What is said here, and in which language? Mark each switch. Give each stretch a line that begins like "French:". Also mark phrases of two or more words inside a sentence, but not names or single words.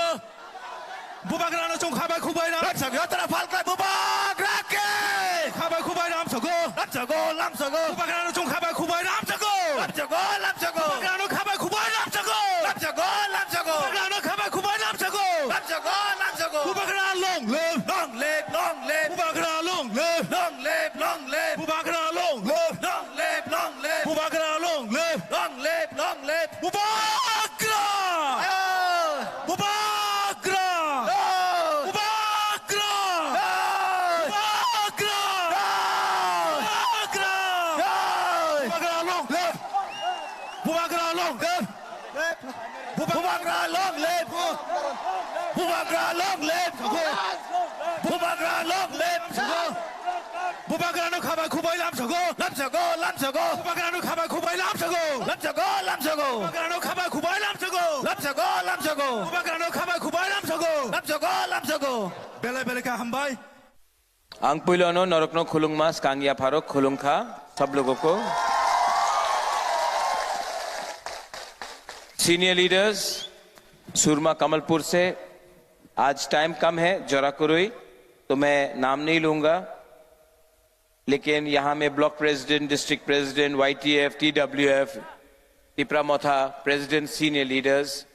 Kok Borok: Bubagra no Chung Habai Kubai Nam. Lam Sago, tara falkai Bubagra ke. Habai Kubai Nam Sago. Lam Sago, Lam Sago. Bubagra no Chung Habai Kubai Nam Sago. Lam Sago, Lam Sago. Bubagra no Habai Kubai Nam Sago. Lam Sago, Lam Sago. Bubagra no Habai Kubai Nam Sago. Lam Sago, Lam Sago.
English: Bubagra long live. Long live, long live. Bubagra long live. Long live, long live. Bubagra long live. Long live, long live. Bubagra long live. Long live, long live. Bubagra. Bubagra. Bubagra. Bubagra. Bubagra long live. Bubagra long live. Bubagra, long live. Bubagra, long live. Bubagra, long live.
Kok Borok: Bubagra no Habai Kubai Nam Sago. Lam Sago, Lam Sago. Bubagra no Habai Kubai Nam Sago. Lam Sago, Lam Sago. Bubagra no Habai Kubai Nam Sago. Lam Sago, Lam Sago. Bubagra no Habai Kubai Nam Sago. Lam Sago, Lam Sago. Bele bele ka hambai. आंग पुलोनो नरकनो खुलुंग मास कांगिया फारो खुलुंग खा
Hindi: सब लोगों को
English: senior leaders
Hindi: सुरमा कमलपुर से आज टाइम कम है जरा कुरुई तो मैं नाम नहीं लूंगा लेकिन यहां में
English: block president district president YTF TWF Tipra Motha president senior leaders